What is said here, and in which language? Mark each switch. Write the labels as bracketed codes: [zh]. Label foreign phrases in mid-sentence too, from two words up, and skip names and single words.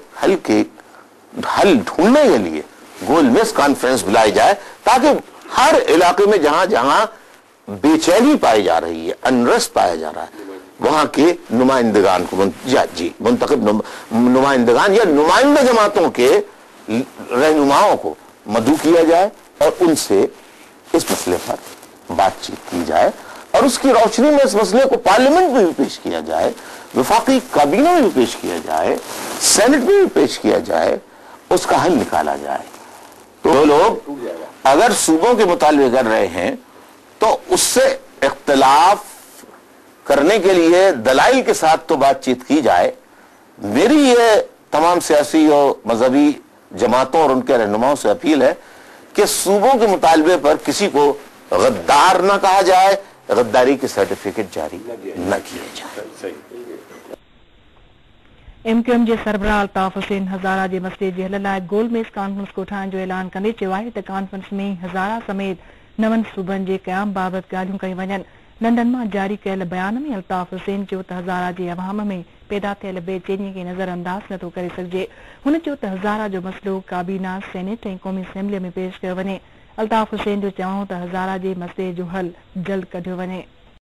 [ur] حل ڈھونڈنے کے لیے گول میز کانفرنس بلائی جائے، تاکہ ہر علاقے میں جہاں جہاں بے چینی پائی جا رہی ہے، انریسٹ پایا جا رہا ہے، وہاں کے نمائندگان کو منتخب نمائندگان یا نمائندہ جماعتوں کے رہنماؤں کو مدعو کیا جائے اور ان سے اس مسئلے پر بات چیت کی جائے. اور اس کی روشنی میں اس مسئلے کو پارلیمنٹ میں بھی پیش کیا جائے, وفاقی کابینہ میں بھی پیش کیا جائے, سینٹ میں بھی پیش کیا جائے, اس کا حل نکالا جائے. تو لوگ اگر صوبوں کے مطالبے کر رہے ہیں تو اس سے اختلاف کرنے کے لیے دلائل کے ساتھ تو بات چیت کی جائے. میری یہ تمام سیاسی اور مذہبی جماعتوں اور ان کے رہنماؤں سے اپیل ہے کہ صوبوں کے مطالبے پر کسی کو غدار نہ کہا جائے, غداری کے سرٹیفکیٹ جاری نہ کیے جائے. [sd] MQM جے سربراہ الطاف حسین ہزارہ جے مسئلے جے حل لاءِ گول میز کانفرنس کو ٹھاهڻ جو اعلان کندے چيو آهي ته کانفرنس میں ہزارہ سمیت 9 صوبن جے قیام بابت ڳالهيون ڪيون وڃن. لنڊن مان جاری کيل بيان ۾ الطاف حسين چيو ته ہزارہ جي عوام ۾ پیدا ٿيل بے چيني کي نظر انداز نٿو ڪري سگهجي. هن چيو ته ہزارہ جو مسئلو کابينہ, سينيٽ ۽ قومي اسيمبلي ۾ پيش ڪيو وڃي. الطاف حسين جو چوڻ ته ہزارہ جي مسئلے جو حل جلد ڪڍيو وڃي.